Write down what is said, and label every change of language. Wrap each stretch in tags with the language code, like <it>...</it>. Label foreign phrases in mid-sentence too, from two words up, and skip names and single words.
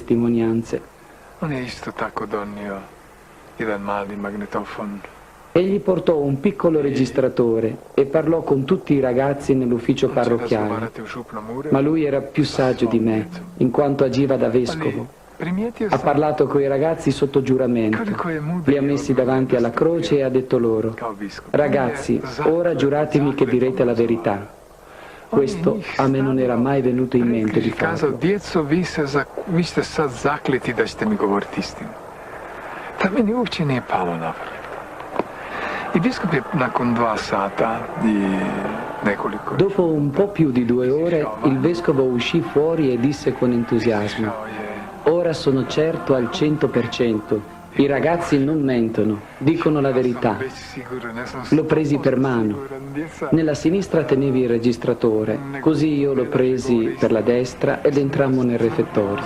<it>testimonianze.</it> <hr>On je isto tako donio jedan mali magnetofon.</hr> <it>Egli portò un piccolo registratore e parlò con tutti i ragazzi nell'ufficio parrocchiale, ma lui era più saggio di me, in quanto agiva da vescovo. Ha parlato coi ragazzi sotto giuramento, li ha messi davanti alla croce e ha detto loro: ragazzi, ora giuratemi che direte la verità. Questo a me non era mai venuto in mente di farlo.</it> <hr>Djeco, vi ste sad zakleti da ćete mi govoriti istinu. Da meni uopće nije palo na pamet. I biskup je nakon 2 sata di nekoliko...</hr> <it>Dopo un po' più di 2 ore, il vescovo uscì fuori e disse con entusiasmo: ora sono certo al 100%, i ragazzi non mentono, dicono la verità. L'ho presi per mano. Nella sinistra tenevi il registratore, così io lo presi per la destra ed entrammo nel refettorio.</it>